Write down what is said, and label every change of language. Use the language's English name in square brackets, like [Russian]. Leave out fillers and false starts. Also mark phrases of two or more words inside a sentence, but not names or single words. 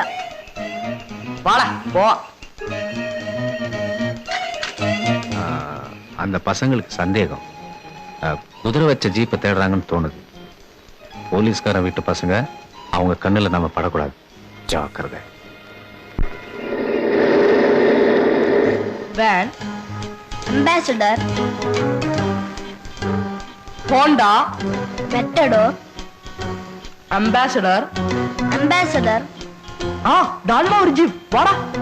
[Malayalam] വാടാ പോവാ. [Tamil] அந்த பசங்களுக்கு சந்தேகம் குதிரை வச்ச ஜீப்பை தேடுறாங்கன்னு தோணுது. போலீஸ்காரன் வீட்டு பசங்க அவங்க கண்ணுல நம்ம படக்கூடாது. ஜாக்கிரதை. [Malayalam] വാൻ, അംബാസഡർ, ഹോണ്ട, മെറ്റഡോർ, അംബാസഡർ. അംബാസഡർ. ആ ദാണ്ട ഒരു ജീപ്പ്. വാടാ.